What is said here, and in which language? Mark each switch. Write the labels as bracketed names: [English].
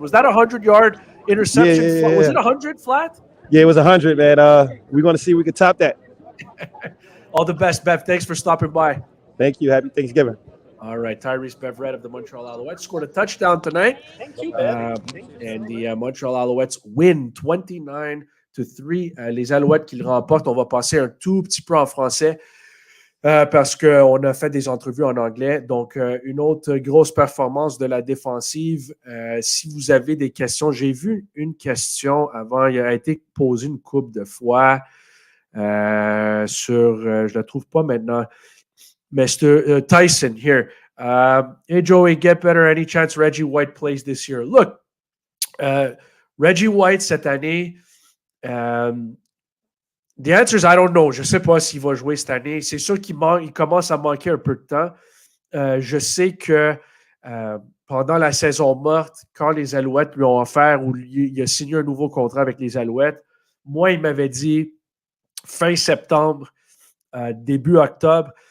[English] Was that a 100-yard interception? Yeah. Was it 100 flat? Yeah, it was 100, man. We're going to see if we can top that. All the best, Bev. Thanks for stopping by. Thank you. Happy Thanksgiving. All right, Tyrese Beverett of the Montreal Alouettes scored a touchdown tonight. Thank you, and the Montreal Alouettes win 29-3. [French] Les Alouettes qui le remportent. On va passer un tout petit peu en français parce qu'on a fait des entrevues en anglais. Donc, une autre grosse performance de la défensive. Si vous avez des questions, j'ai vu une question avant. Il a été posée une couple de fois je ne la trouve pas maintenant. [English] Mr. Tyson here. Hey, Joey, get better. Any chance Reggie White plays this year? Look, Reggie White, [French] cette année, [English] the answer is I don't know. [French] Je ne sais pas s'il va jouer cette année. C'est sûr qu'il commence à manquer un peu de temps. Je sais que pendant la saison morte, quand les Alouettes lui ont offert ou il a signé un nouveau contrat avec les Alouettes, moi, il m'avait dit fin septembre, début octobre.